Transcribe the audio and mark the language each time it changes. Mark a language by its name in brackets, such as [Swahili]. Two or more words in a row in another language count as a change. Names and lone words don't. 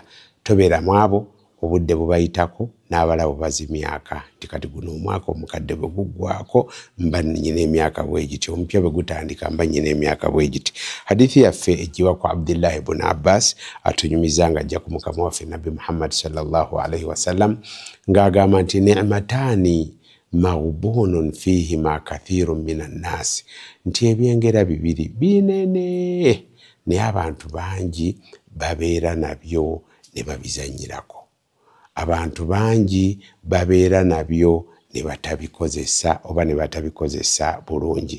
[Ganda] Tobeera mwabo obudde bubayitako n'abalabo bazi myaka nti kati guno omwaka omukadde bwe guggwako mba nnyina emyaka bwegiti, omupya bwe gutandika mba nnyina emyaka bwegiti. Hadithi yaffe ejjiwa ku Abdullah ibn Abbas atunyumiza nga ajja ku mukama waffe Nabbi Muhammad [Arabic] صلى الله عليه وسلم [Ganda] ng'agamba nti [Arabic] نعمتان مغبون فيهما كثير من الناس, [Ganda] nti ebyengera bibiri binene naye abantu bangi babeera nabyo ne babizanyirako. Abantu bangi babeera nabyo ne batabikozesa oba ne batabikozesa bulungi.